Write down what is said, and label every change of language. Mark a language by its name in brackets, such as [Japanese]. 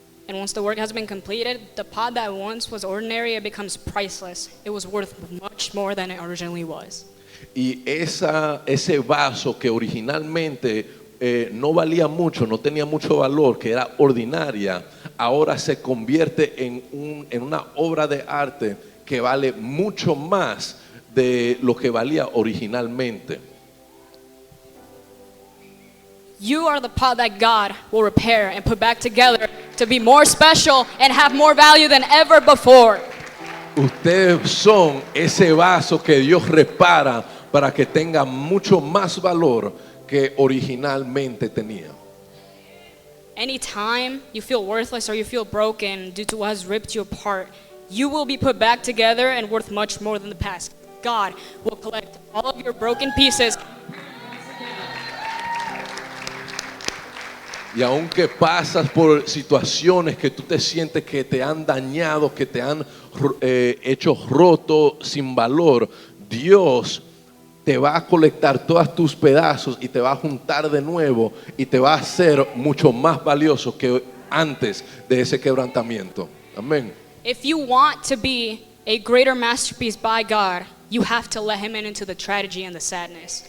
[English] And once the work has been completed, the pot that once was ordinary, it becomes priceless. It was worth much more than it originally was. [Spanish] Y ese vaso que originalmente no valía mucho, no tenía mucho valor, que era ordinaria, ahora se convierte en una obra de arte que vale mucho más de lo que valía originalmente. [English] You are the pot that God will repair and put back together to be more special and have more value than ever before. [Spanish] Ustedes son ese vaso que Dios repara para que tenga mucho más valor que originalmente tenía. [English] Anytime you feel worthless or you feel broken due to what has ripped you apart, you will be put back together and worth much more than the past. God will collect all of your broken pieces. [Spanish] Y aunque pasas por situaciones que tú te sientes que te han dañado, que te han hecho roto sin valor, Dios te va a colectar todos tus pedazos y te va a juntar de nuevo y te va a hacer mucho más valioso que antes de ese quebrantamiento. Amén. [English] If you want to be a greater masterpiece by God, you have to let him into the tragedy and the sadness.